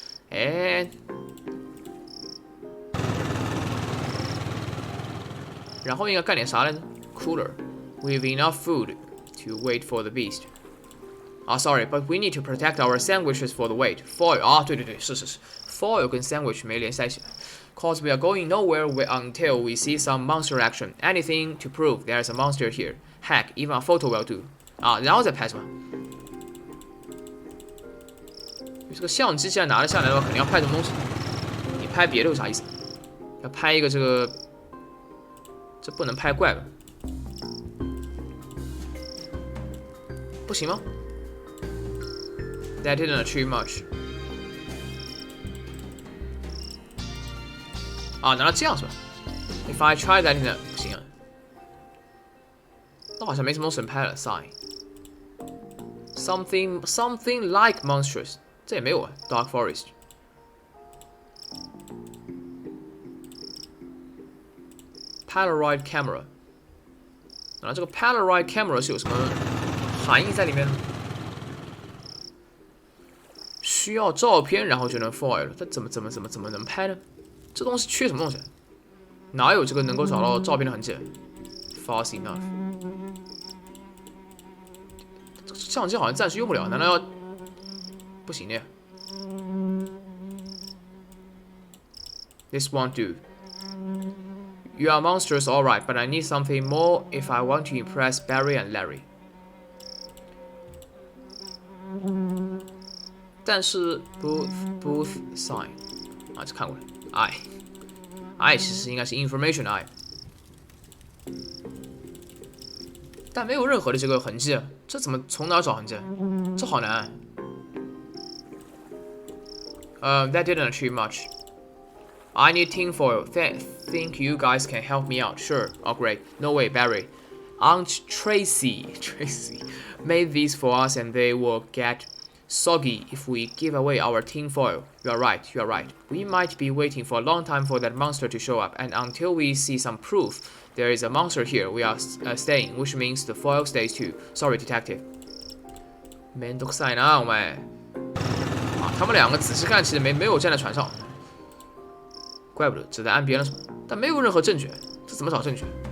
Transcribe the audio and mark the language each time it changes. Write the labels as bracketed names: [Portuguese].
[Chinese] And 然后应该干点啥来着 ？Cooler. [English] With enough food to wait for the beast. Sorry, but we need to protect our sandwiches for the wait. [Chinese] Foil 对，是 Foil 跟 sandwich 没连在一起。 [English] Cause we are going nowhere until we see some monster action. Anything to prove there's a monster here. Heck, even a photo will do. [Chinese] 然后再拍是吧？这个相机既然拿了下来的话，肯定要拍什么东西。你拍别的有啥意思？要拍一个这个，这不能拍怪吧？不行吗？ [English] That didn't achieve much. [Chinese] 难道这样是吧 ？ [English] If I try that, [Chinese] 不行啊。那好像没什么神拍了 ，sign. [English] Something like monstrous. [Chinese] 这也没有啊 ，Dark Forest. Polaroid camera. 这个 Polaroid camera 是有什么含义在里面呢？需要照片，然后就能 foil 了。它怎么能拍呢？这东西缺什么东西？哪有这个能够找到照片的痕迹 ？ [English] Fast enough。 [Chinese] 这个相机好像暂时用不了，难道要？不行的。 [English] This won't do. You are monsters, all right, but I need something more if I want to impress Barry and Larry. [Chinese] 但是 booth sign 这看过了 I 其实应该是 information I， 但没有任何的这个痕迹，这怎么从哪找痕迹？这好难。 [English] That didn't achieve much. I need tinfoil. Think you guys can help me out? Sure. Oh great. No way, Barry. Aunt Tracy made these for us, and they will get soggy if we give away our tinfoil. You are right. We might be waiting for a long time for that monster to show up, and until we see some proof there is a monster here, we are staying, which means the foil stays too. Sorry, detective. [Japanese] めんどくさいな，お前。 [Chinese] 他们两个仔细看，其实没有站在船上，怪不得只在岸边了，但没有任何证据，这怎么找证据？